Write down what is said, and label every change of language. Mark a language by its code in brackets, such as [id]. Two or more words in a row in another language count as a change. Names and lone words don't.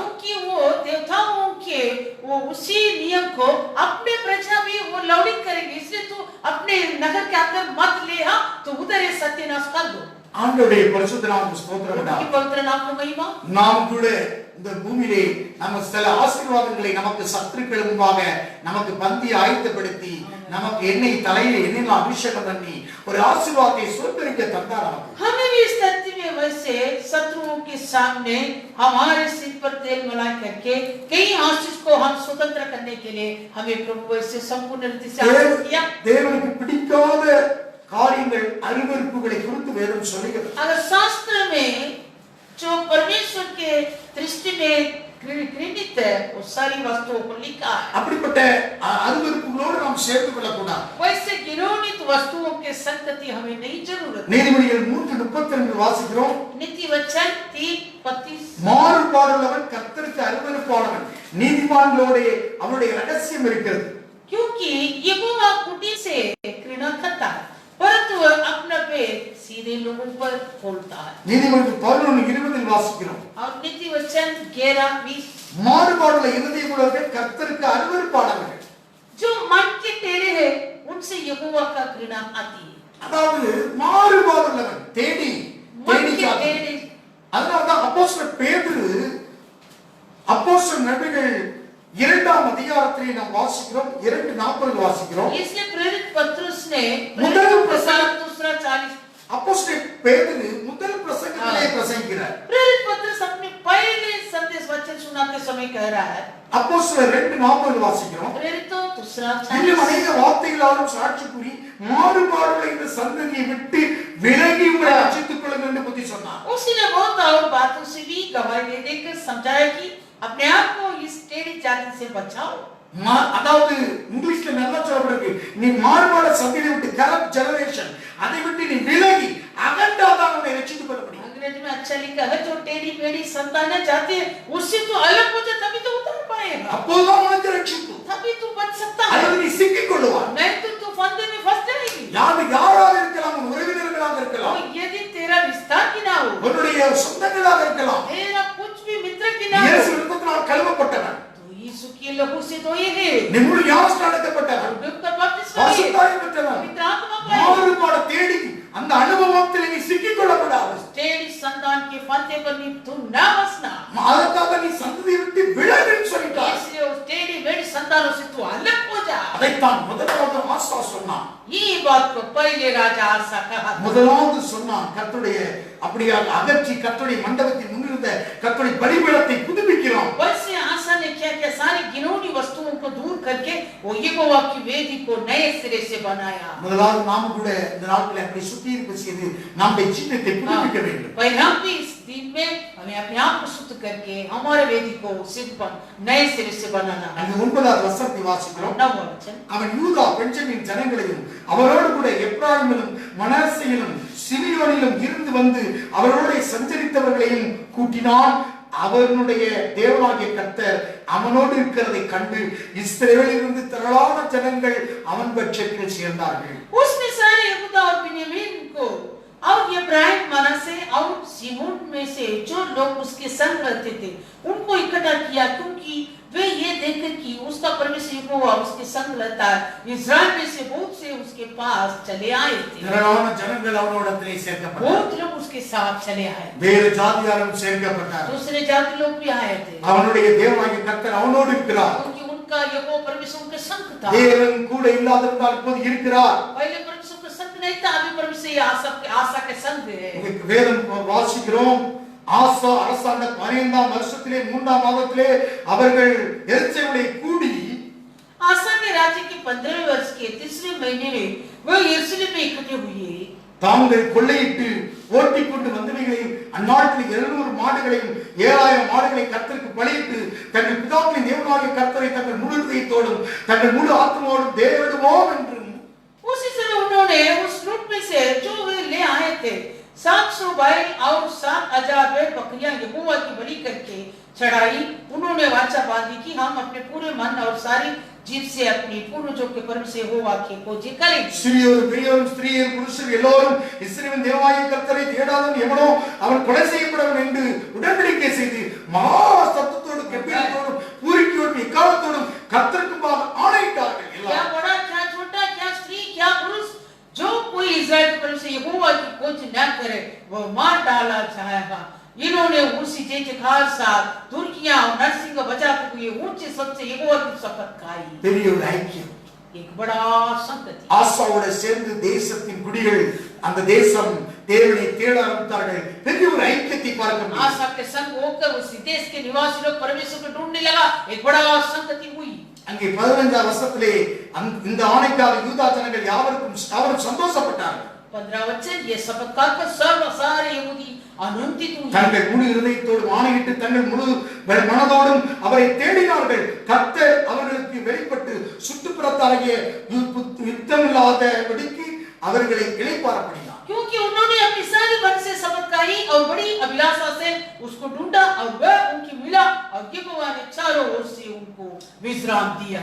[hi] क्योंकि वो देवताओं के वो उसी नियम को अपने प्रजा भी वो लौटिक करेंगे इसलिए तू अपने नगर के अंदर मत ले आ तो उधर ये सत्यानाश कर दो [ta] ஆண்டவருடைய பரிசுத்த நாமத்துக்கு ஸ்தோத்திரம் உண்டாகட்டும் [hi] उनकी पवित्र नाम को महिमा [ta] நாம் கூட இந்த பூமியிலே நம்ம சில ஆசீர்வாதங்களை நமக்கு சத்துருக்கள் முன்பாக நமக்கு பந்தி ஆயத்தப்படுத்தி நமக்கு எண்ணெய் தலையில எண்ணெய் அபிஷேகம் பண்ணி ஒரு ஆசீர்வாதத்தை சுதந்திரிக்க தந்தார் நமக்கு [hi] हमें भी इस धरती में वैसे शत्रुओं के सामने हमारे सिर पर तेल मलाई करके कई आशीष को हम स्वतंत्र करने के लिए हमें प्रभु वैसे संपूर्ण रीति से आशीष किया। [ta] தேவனுக்கு பிடிக்காத காரியங்கள் அருவருப்புகளை குறித்து வேதம் சொல்லுகிறது. [hi] अगर शास्त्र में जो परमेश्वर के दृष्टि में घृणित है वो सारी वस्तुओं को लिखा है. [ta] அப்படிப்பட்ட அருவருப்புகளோடு நாம் சேர்த்து கொள்ளக்கூடாது. [hi] वैसे घृणित वस्तुओं के संगति हमें नहीं जरूरत. [ta] நீதிமொழிகள் 3:32 வாசிக்கிறோம். [hi] नीति वचन 3:32 [ta] மாறுபாடுள்ளவன் கர்த்தருக்கு அருவருப்பானவன், நீதிமான்களோடு அவருடைய ரகசியம் இருக்கிறது. [hi] क्योंकि यहोवा कुटी से घृणा करता है परंतु वह अपना पेट सीधे लोगों पर खोलता है. [ta] நீதிமொழிகள் 11:20 வாசிக்கிறோம். [hi] और नीति वचन 11:20 [ta] மாறுபாடுள்ள இதயமுள்ளவர்கள் கர்த்தருக்கு அருவருப்பானவர்கள். [hi] जो मन के टेढ़े हैं उनसे यहोवा का घृणा आती है. [ta] அதாவது மாறுபாடுள்ளவன் தேடி [hi] मन के टेढ़े. [ta] அதனால்தான் அப்போஸ்தலர் பேதுரு அப்போஸ்தலர் நடவடிக்கைகள் 2ஆம் அதிகாரத்திலே நாம் வாசிக்கிறோம். 2:40 வாசிக்கிறோம். [hi] इसलिए प्रेरित पत्रुस ने [ta] முதல் [hi] प्रसंग दूसरा 40 [ta] அப்போஸ்தலர் பேதுரு முதல் பிரசங்கத்திலே பிரசங்கிக்கிறார். [hi] प्रेरित पत्रुस अपने पहले संदेश वचन सुनाते समय कह रहा है. [ta] அப்போஸ்தலர் 2:40 வாசிக்கிறோம். [hi] प्रेरितों दूसरा [ta] இன்னும் 40 அநேக வார்த்தைகளாலும் சாட்சி கூறி மாறுபாடுள்ள இந்த சந்ததியை விட்டு விலகி உங்களை ரட்சித்துக் கொள்ளுங்கள் என்று புத்தி சொன்னார். [hi] उसने बहुत और बातों से भी गवाही देकर समझाया कि अपने आप को इस टेढ़ी जाति से बचाओ. [ta] அதாவது இங்கிலீஷ்ல நல்லா சொல்லப்படுது, நீ மாறுபாட சந்ததியை விட்டு [en] corrupt generation [ta] அதை விட்டு நீ விலகி அகண்டாதான் உன்னை ரட்சித்துக் கொள்ள முடியும். [hi] अंग्रेजी में अच्छा लिखा है जो टेढ़ी मेढ़ी संतानें जाती है उससे तो अलग हो जाए तभी तो उतर पाएगा. [ta] அப்போதான் உனக்கு ரட்சிப்பு. [hi] तभी तू बच सकता है. [ta] அல்லது நீ சிக்கிக் கொள்ளுவாய். [hi] नहीं तो तू फंदे में फंस जाएगी. [ta] யாராக இருக்கலாம், உன் உறவினர்களாக இருக்கலாம், [hi] और यदि तेरा रिश्ता की ना हो [ta] உன்னுடைய சொந்தங்களாக இருக்கலாம். [hi] तेरा कुछ भी मित्र की ना हो [ta] இயேசு இரத்தத்தினால் கழுவப்பட்டவன், [hi] तो यीशु के लहू से तो ये है [ta] நீ முழு ஞானஸ்நானம் எடுக்கப்பட்டவன், [hi] का बपतिस्मा है [ta] பரிசுத்தாவியை பெற்றவன். [hi] पवित्र आत्मा का है. [ta] மாறுபாட தேடி அந்த அனுபவத்தில் நீ சிக்கிக் கொள்ளக்கூடாது. [hi] टेढ़ी संतान के फंदे पर नहीं तू ना बसना. [ta] அதற்காக நீ சந்ததியை விட்டு விலகுன்னு சொல்லிட்டார். [hi] इसलिए उस टेढ़ी मेढ़ी संतानों से तू अलग हो जा. [ta] அதைத்தான் முதலாவது ஆசா சொன்னான். [hi] ये बात को पहले राजा आसा कहा. [ta] முதலாவது சொன்னான், கர்த்தருடைய அப்படியே அகற்றி கர்த்தருடைய மண்டபத்தில் முன்னிருந்த கர்த்தருடைய பலிபீடத்தை புதுப்பிக்கிறோம். [hi] वैसे आसा ने क्या क्या सारी घिनौनी वस्तुओं को दूर करके वो यहोवा की वेदी को नए सिरे से बनाया. [ta] முதலாவது நாம கூட இந்த நாட்களை அப்படி சுத்திகரிப்பு செய்து நம்முடைய சின்னத்தை புதுப்பிக்க வேண்டும். [hi] भाई हम भी इस दिन में हमें अपने आप को शुद्ध करके हमारे वेदी को सिंपल नए सिरे से बनाना. [ta] அந்த 9வது வசனத்தை வாசிக்கிறோம். [hi] 9வது वचन [ta] அவன் யூதா பெஞ்சமின் ஜனங்களையும் அவரோடு கூட எப்ராயிமிலும் மனாசேயிலும் சிமியோனிலும் இருந்து வந்து அவரோடு சஞ்சரித்தவர்களையும் கூட்டினான். அவனுடைய தேவனாகிய கர்த்தர் அவனோடு இருக்கிறதை கண்டு இஸ்ரவேலிலிருந்து திரளான ஜனங்கள் அவன் பட்சத்தில் சேர்ந்தார்கள். [hi] उसने सारे यहूदा और बिन्यामीन को और इब्राहिम मनासे और सिमोन में से जो लोग उसके संग रहते थे उनको इकट्ठा किया क्योंकि वे ये देखकर कि उसका परमेश्वर यहोवा उसके संग रहता है इस्राएल में से बहुत से उसके पास चले आए थे. [ta] திரளான ஜனங்கள் அவனோடத்திலே சேர்க்கப்பட்டார்கள். [hi] बहुत लोग उसके साथ चले आए. [ta] வேறு ஜாதியாரும் சேர்க்கப்பட்டார்கள். [hi] दूसरे जाति लोग भी आए थे [ta] அவனுடைய தேவனாகிய கர்த்தர் அவனோடு இருக்கிறார். [hi] क्योंकि उनका यहोवा परमेश्वर उनके संग था. [ta] தேவன் கூட இல்லாதிருந்தால் இப்போது இருக்கிறார். [hi] पहले परमेश्वर के संग नहीं था, अभी परमेश्वर आशा के संग है. [ta] வேதம் வாசிக்கிறோம். ஆசா அரசாண்ட 15ஆம் வருஷத்திலே 3ஆம் மாதத்திலே அவர்கள் எருசலேமிலே கூடி [hi] आशा के राज्य के 15वें वर्ष के तीसरे महीने में वो यरूशलेम में इकट्ठे हुए. [ta] தாங்கள் கொள்ளையிட்டு ஓட்டிக் கொண்டு வந்தவைகளையும் அந்நாட்டில் 700 மாடுகளையும் 7000 மாடுகளை கர்த்தருக்கு பலியிட்டு தங்கள் பிதாக்களின் தேவனாகிய கர்த்தரை தங்கள் முழு இதயத்தோடும் தங்கள் முழு ஆத்மாவோடும் தேவடுவோம் என்றும் [hi] उसी समय उन्होंने उस लूट में से जो वे ले आए थे 700 बैल और 7,000 भेड़ बकरियां यहोवा की बलि करके चढ़ाई. उन्होंने वाचा बांधी कि हम अपने पूरे मन और सारी जीव से अपनी पूर्वजों के परमेश्वर यहोवा की खोजी करेंगे. [ta] சிறியோரும் பெரியோரும் ஸ்திரீயர் புருஷர் எல்லோரும் இஸ்ரவேலின் தேவனாகிய கர்த்தரை தேடாதவன் எவனோ அவன் கொலை செய்யப்படுவன் என்று உடன்படிக்கை செய்து மகா சத்தத்தோடு கெம்பீரத்தோடும் பூரிக்கையோடும் எக்காலத்தோடும் கர்த்தருக்கு முன்பாக ஆணையிட்டார்கள். [hi] क्या बड़ा क्या छोटा क्या स्त्री क्या पुरुष जो कोई इस्राएल के परमेश्वर यहोवा की खोज न करे वो मार डाला जाएगा. इन्होंने उसी जयकार साथ तुर्कियां और नरसिंह बजाते हुए ऊंचे शब्द से यहोवा की शपथ खाई. [ta] பெரிய ஒரு ஐக்கியம். [hi] एक बड़ा संगति. [ta] ஆசாவோட சேர்ந்து தேசத்தின் குடிகள் அந்த தேசம் தேவனை தேட ஆரம்பித்தார்கள். பெரிய ஒரு ஐக்கியத்தை பார்க்க முடியும். [hi] आशा के संग होकर उस देश के निवासी लोग परमेश्वर को ढूंढने लगा. एक बड़ा संगति हुई. [ta] அங்கே 15ஆம் வசனத்திலே இந்த ஆணைக்காக யூதா ஜனங்கள் யாவரும் சந்தோஷப்பட்டார்கள். [hi] 15 वचन ये शपथ खाकर सब सारे यहूदी आनंदित हुए. [ta] தங்கள் முழு இதயத்தோடும் ஆணையிட்டு தங்கள் முழு மனதோடும் அவரை தேடினார்கள். கர்த்தர் அவர்களுக்கு வெளிப்பட்டு சுற்றுப்புறத்தாகிய யுத்தமில்லாதபடிக்கு அவர்களை இளைப்பாறப்படினார். [hi] क्योंकि उन्होंने अपनी सारी मन से शपथ खाई और बड़ी अभिलाषा से उसको ढूंढा और वह उनकी मिला और यहोवा ने चारों ओर से उनको विश्राम दिया.